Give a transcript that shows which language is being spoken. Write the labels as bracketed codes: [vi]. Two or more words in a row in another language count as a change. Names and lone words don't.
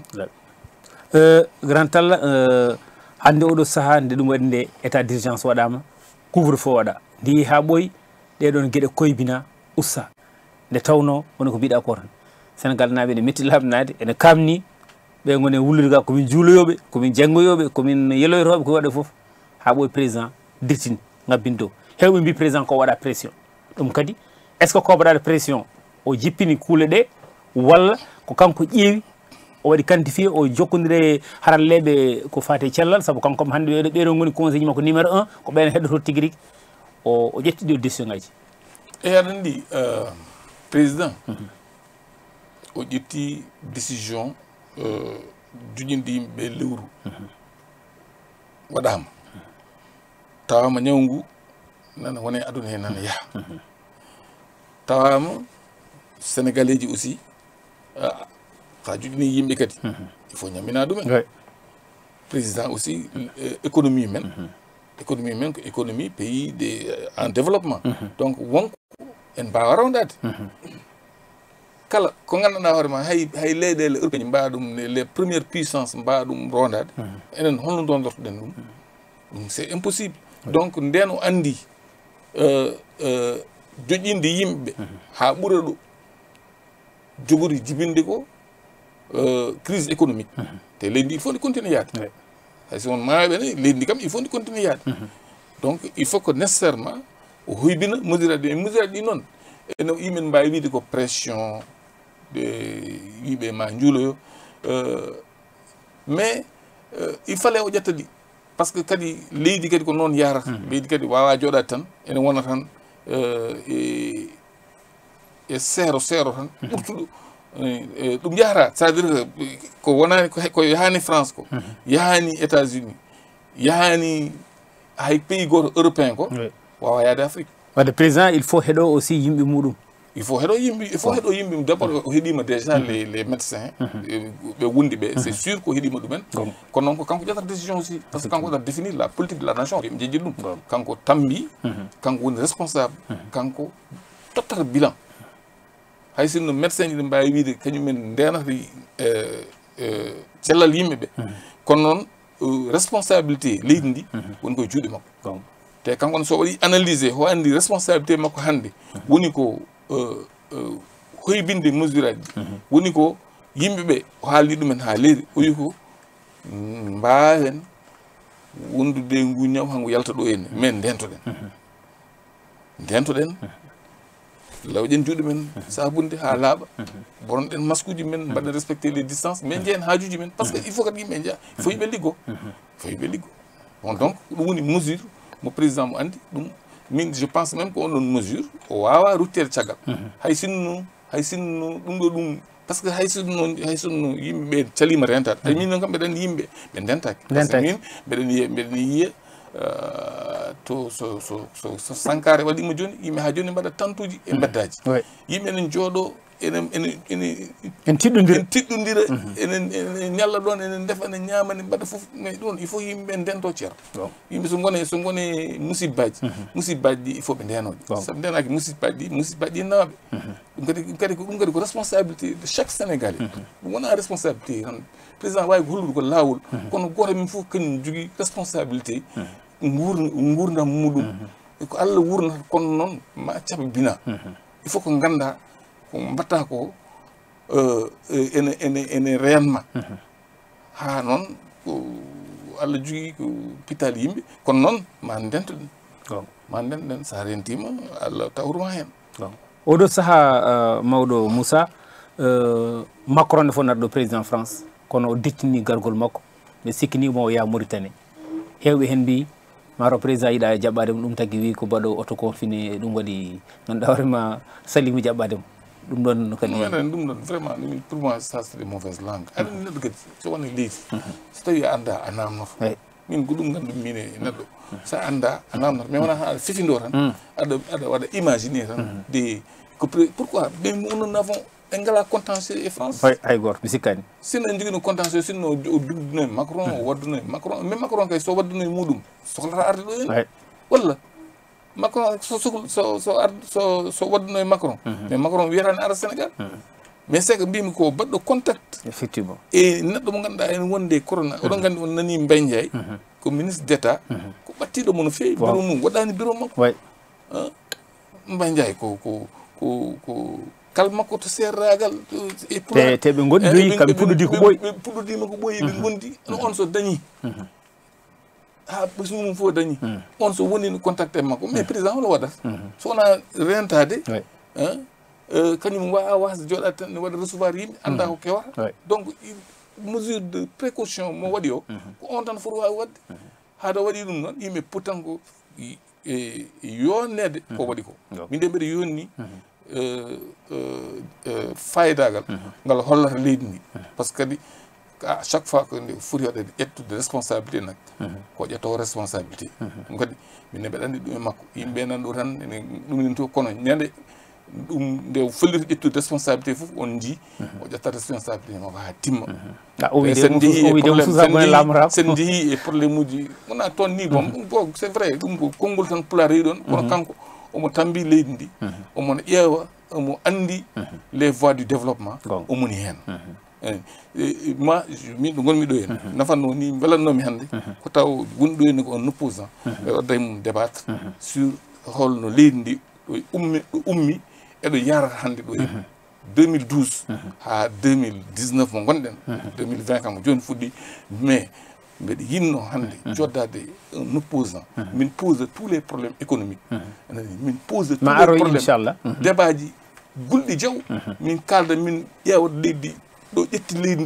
[ff] o grand Talla hannde oɗo sahaa nde ɗum waɗi nde [fr] état d' urgence [ff] waɗama [fr] couvre feu [ff] waɗa ndi ha ɓooyi ɗeɗon gueɗe koybina ussa nde tawno woni ko mbiɗa ko tan Sénégal naaɓe ne metti labnade ene kamni ɓe goni wullirga komin juuloyoɓe komin janggoyoɓe komin yeloytoɓe ko waɗa foof ha ɓooyi président dirtini ngabbin dow hewɓe mbi président ko waɗa pression ɗum kadi [fr] est ce que [ff] ko waɗade pression o jippini kuule ɗe walla ko kanko ƴeewi o waɗi quantifié o jokkodire haralleɓe ko fate cellal saabu kanko kam hannde ɓeɗo goni conseil makko numéro 1 ko ɓen heɗoto tigui rigui o ƴettiɗi o décision ngaji e aɗa andi président o ƴetti décision juƴinde yimɓeɓe lewru waɗama tawama ñawngu nana wone aduna he nana yaaha tawama sénégalais ji aussi ha juɗini yimɓe kadi [fr] il faut [ff] ñammina ɗumen [fr] président aussi économie [ff] men économie men ko [fr] économie pays en développement donc [ff] wonko en mbawa rewdade kala ko gandanɗa hoorema hay leyɗele européen mbawa ɗum [fr] les premières puissances [ff] mbawa ɗum rondade enen holno dondortoɗen ɗum ɗum [fr] c'est impossible donc [ff] nden o andi joƴinde yimɓeɓe ha ɓuura ɗo jogori jibinde ko [fr] crise économique [ff] te leydi ndi [fr] il faut [ff] ndi continue yaade hay so won mayoɓe ne leydi ndi kam [fr] il faut [ff] ndi continue yaade [fr] donc il faut que nécessairement [ff] o hoybina mesure aji ɗi mesure aji ɗi noon ene yimen mbawi wiide ko [fr] pression de [ff] wiɓe ma juuloyo [fr] mais il fallait [ff] o ƴetta ɗi [fr] par ce que [ff] kadi leydi kadi ko noon yarata leydi kadi wawa joɗade tan ene wona tan e seero tan ɓurtuɗo ɗum yahata [fr] c'est à dire [ff] ko wonani ko yahani France ko yahani États-Unis yahani hay pays goto européen ko wawa yaade Afrique wadde [fr] président il faut [ff] heɗo aussi yimɓe muɗum [fr] il faut [ff] heɗo yimɓe [fr] d' abord [ff] o heeɗima [fr] déjà les médecins [ff] ɓe wundi ɓe [fr] c'est sûr [ff] ko heeɗima ɗumen kono noon ko kanko ƴettata [fr] décision aussi par ce que [ff] kanko waɗata [fr] définir la politique de la nation [ff] ɓe jejjit ɗum kanko tambi kanko woni responsable kanko tottata bilan hay sinno médecin ji ɗi mbawi wiide kañumen ndenata cellal yimɓeɓe kono noon responsabilité leydi ndi woni koye juuɗe makko te kanko so waɗi analysé ho andi responsabilité makko hannde woni ko hoybinde mesure aji woni ko yimɓeɓe o haalni ɗumen ha leydi o wi ko mbawen wondude ngu ñaw hango yalta ɗo henne men ndentoɗen lawƴen juuɗe men sabunde ha laaɓa boronɗen masque uji men mbaɗen [fr] respecté les distances mais [ff] jeen haajuji men [fr] par ce que il faut [ff] kadi yimɓe jaa [fr] il faut [ff] yimɓe liggo bon donc ɗum woni mesure mo président mo andi ɗum min [fr] je pense même [ff] ko on ɗon mesure o wawa ruttede caggal hay sinno ɗum ɗo ɗum [fr] par ce que [ff] hay sinno yimɓeɓe calima rentade ay min noon kam mbeɗen yimɓe ɓe ndentaki [fr] par ce que [ff] min mbeɗen yiya to so Sankara waɗima joni yimɓe ha joni mbaɗa tantuji e beddaji yimɓe enen jooɗo en tiɗɗodira enen ñalla ɗon enen defa enen ñaama enen mbaɗa foof mais ɗon [fr] il faut [ff] yimɓe ndento ceerto yimɓe so gone musibbaji ɗi [fr] il faut [ff] ɓe ndenoɗe saabu ndenaki musibbaji ɗi nawaɓe ɗum kadi ko [fr] responsabilité de chaque Sénégalais [ff] ɗum wona responsabilité tan président wawi ko hollude ko lawol kono goto min foof kañum jogui responsabilité gurdam muɗum ko Allah wurnata kono noon ma caɓa bina [fr] il faut [ff] ko ganda ko mbatta ko ene réellement ha noon ko Allah jogui ko pitali yimɓe kono noon ma ndenten sa rentima Allah tawruma hen oɗo saaha mawɗo Moussa Macron ne fonnata ɗo président France kono o dettini gargol makko ɓe sikkinimo o yaha Mauritanie hewɓe hen mbi maro président yiiɗa jaɓɓade mo ɗum tagui wi ko baɗo [fr] auto confiné [ff] ɗum waɗi ganduɗa hoorema salimi jaɓɓade mo ɗum ɗon kadi ɗum ɗon [fr] vraiment pour moi ça c'est des mauvaises langues [ff] aɗa neɗɗo kadi so woni leydi so tawi a anda a namnoto min ko ɗum gandumi min e neɗɗo sa anda a namnoto mais wona tan aɗa fifindo tan aɗa waɗa imaginer tan [fr] de pourquoi mais nous n'avons [ff] engala contentieux e France hay goto mi sikkani sinno en jogino contentieux sinno o dugduno e Macron o wadduno e Macron mais Macron kay so wadduno e muɗum sohlata arde ɗo en walla Macron so wadduno e Macron mais Macron wiyatani ara Sénégal [fr] mais c'est que [ff] mbimi ko baɗɗo contact effectivement e neɗɗo mo ganduɗa en wonde corona oɗon gandi on nani Mbaye Ndiaye ko [fr] ministre d' état [ff] ko ɓattiɗo mo no fewi bureau mum waɗani bureau makko Mbaye Ndiaye ko kal makko to serragal e te ɓe gondidoyi kamɓe puɗɗodi ko ɓooyi puɗɗodima ko ɓooyi ɓe gondi no on so dañi ha ɓesmu mum fof dañi on so woni no contact e makko [fr] mais président [ff] holo waɗata so wona rentade kañum wawa wasde joɗade tan ne waɗa recevoir yimɓe anda ko kewata [fr] donc mesure de précaution [ff] mo waɗi o ko on tan foti wawi wadde haɗa waɗi ɗum noon yimɓe potan ko yonnede ko waɗi ko min de mbiɗa yonni fayidagal ngal hollata leydi ndi [fr] par ce que [ff] kadi [fr] à chaque fois que [ff] nde foti waɗede ƴettude responsabilité nak ko ƴetto responsabilité ɗum kadi minne mbeɗa andi ɗum e makko yimɓe nan ɗo tan ene ɗumnin to kono ñande ɗum nde folliti ƴettude responsabilité fof on jii o ƴetta responsabilité makko ha timma sen jeehi e probléme uji wona toon ni [fr] bon bon c'est vrai [ff] ɗum ko konngol tan pulaar yi ɗon kono kanko omo tambi leydi ndi omono ƴeewa omo andi [fr] les voies du développement [ff] omoni hen moi min ɗo gonmi ɗo hen nafanno ni belatnomi hannde ko taw woni ɗo henni ko [fr] un opposant [ff] ɓe wadda mum [fr] débattre sur [ff] holno leydi ndi ɗo ummi eɗo yarata hannde ɗo henni 2012 ha 2019 mo gonɗen 2020 kam joni fuɗɗi mais mbeɗa yinno hannde joddade [fr] un opposant [ff] min [fr] pose tous les problèmes économiques [ff] min [fr] pose tous les problèmes [ff] débat ji gulɗi jaw min kalda min ƴeewa leydi ɗo ƴetti leydi